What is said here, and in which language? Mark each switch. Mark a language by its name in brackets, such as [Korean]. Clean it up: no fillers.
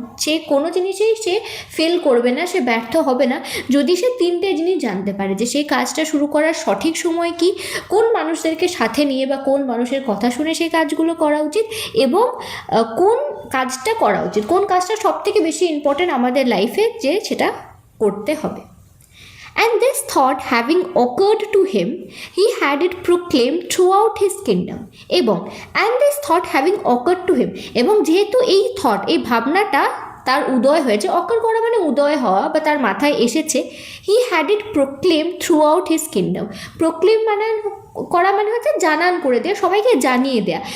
[Bangla] সে কোনো জিনিসেই সে ফেল করবে না, সে ব্যর্থ হবে না, যদি সে 3টে জিনিস জানতে পারে যে সেই কাজটা শুরু করার সঠিক সময় কি, কোন মানুষদেরকে সাথে নিয়ে বা কোন মানুষের কথা শুনে সেই কাজগুলো করা উচিত, এবং কোন কাজটা করা উচিত, কোন কাজটা সব থেকে বেশি ইম্পর্টেন্ট আমাদের লাইফে, যে সেটা করতে হবে। [English] And this thought having occurred to him, he had it proclaimed throughout his kingdom. And this thought having occurred to him, [Bangla] এবং যেহেতু এই থট, এই ভাবনাটা তার উদয় হয়েছে, অকার করা মানে উদয় হওয়া বা তার মাথায় এসেছে, [English] He had it proclaim throughout his kingdom. [Bangla] Proclaim মানে করা মানে হচ্ছে জানান করে দেওয়া, সবাইকে জানিয়ে দেয়া।